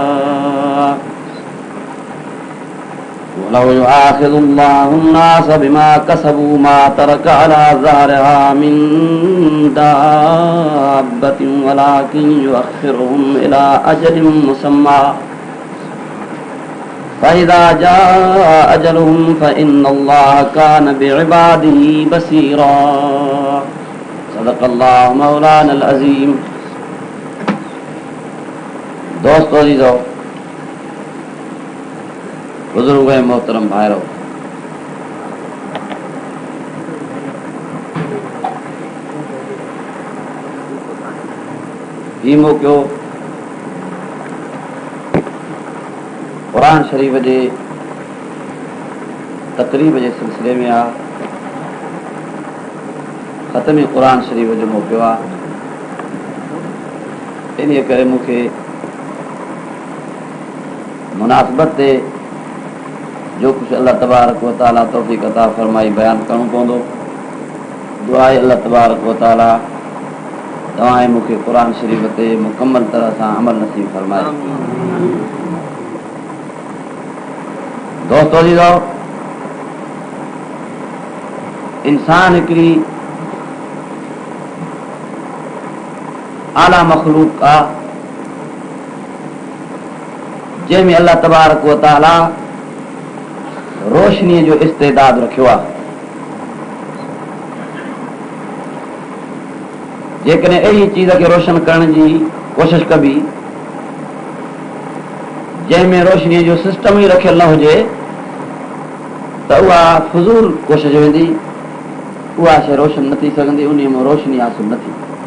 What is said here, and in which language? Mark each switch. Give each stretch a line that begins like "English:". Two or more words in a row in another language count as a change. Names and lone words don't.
Arabic: ولو يؤاخذ الله الناس بما كسبوا ما ترك على ظهرها من دابة ولكن يؤخرهم إلى أجل مسمى فإذا جاء أجلهم فإن الله كان بعباده بصيرا. صدق اللہ مولانا العظیم.
Sindhi: دوستو عزیزو बुजुर्ग मोहतरम भाइरो, ही मौक़ो क़ुरान शरीफ़ जे तक़रीब जे सिलसिले में आहे. ख़त्म क़ुरान शरीफ़ जो मौक़ो आहे. इन करे मूंखे मुनासिबत ते जो कुछ
Arabic: الله تبارك وتعالى
Sindhi: तौफ़ीक़ अता फरमाई बयान करणो पवंदो. दुआ आहे
Arabic: الله تبارك وتعالى
Sindhi: तव्हां मूंखे क़ुरान शरीफ़ ते मुकम्मल तरह सां अमल नसीब फरमाए. दोस्तो अज़ीज़ो, इंसान हिकिड़ी आला मखलूक आहे जंहिंमें
Arabic: الله تبارك وتعالى
Sindhi: रोशनी जो इस्तेदाद रखियो आहे। जेकॾहिं अहिड़ी चीज़ खे रोशन करण जी कोशिश कबी जंहिंमें रोशनीअ जो सिस्टम ई रखियल न हुजे त उहा फज़ूल कोशिश वेंदी, उहा शइ रोशन न थी सघंदी, उन में रोशनी हासिल न थी।